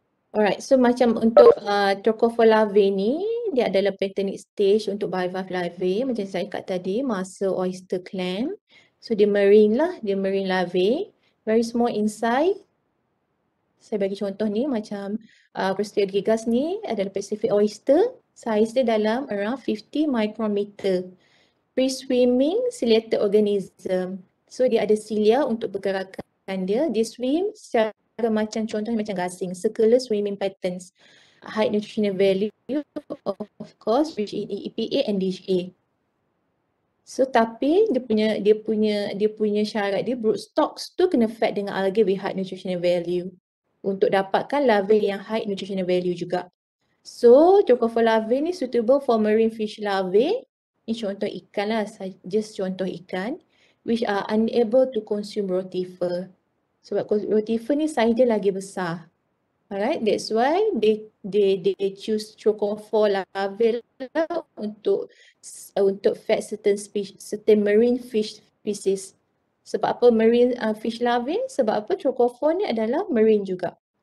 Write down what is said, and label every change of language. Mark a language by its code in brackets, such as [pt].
[ms] Alright, so macam untuk Chocofor larvae ni, dia adalah [en] patternate stage [ms] untuk [en] bivalve larvae. [ms] Macam saya kat tadi, masa oyster clam. So dia marine lah, dia [en] marine larvae. Very small inside. [ms] Saya bagi contoh ni macam Crustacea gigas ni adalah Pacific oyster. Saiz dia dalam [en] around 50 micrometer. Free swimming ciliated organism. [ms] So dia ada cilia untuk pergerakan dia. Dia swim secara macam contohnya macam gasing. [en] Circular swimming patterns. High nutritional value of course rich in EPA and DHA. [ms] So tapi dia punya syarat dia broodstocks tu kena fed dengan algae [en] with high nutritional value [ms] untuk dapatkan larvae yang [en] high nutritional value [ms] juga. [en] So Chocofor larvae [ms] ni [en] suitable for marine fish larvae. [ms] Ni contoh ikan lah, just contoh ikan [en] which are unable to consume rotifer. [ms] Sebab rotifer ni saiz dia lagi besar. [en] Alright, that's why they choose [ms] Chocofor larvae lah untuk fed certain marine fish species. Sebab apa marine fish larvae? Sebab apa Chocofor ni adalah marine juga.